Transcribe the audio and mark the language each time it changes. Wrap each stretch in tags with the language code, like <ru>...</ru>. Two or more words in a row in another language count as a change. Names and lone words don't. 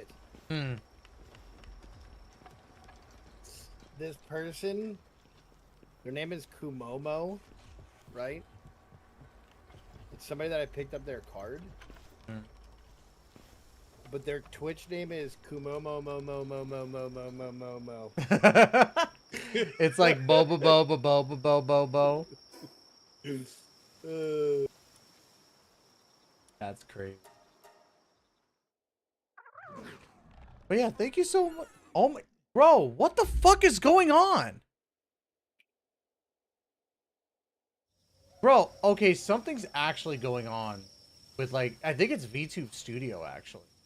<en>Hmm. This person, their name is Kumomo, right? It's somebody that I picked up their card. Hmm. But their Twitch name is Kumomo mo mo mo mo mo mo mo mo mo. It's like boba boba boba boba bo. That's crazy. But yeah, thank you so much. Oh my, bro, what the fuck is going on? Bro, okay, something's actually going on with like, I think it's VTube Studio actually.</en>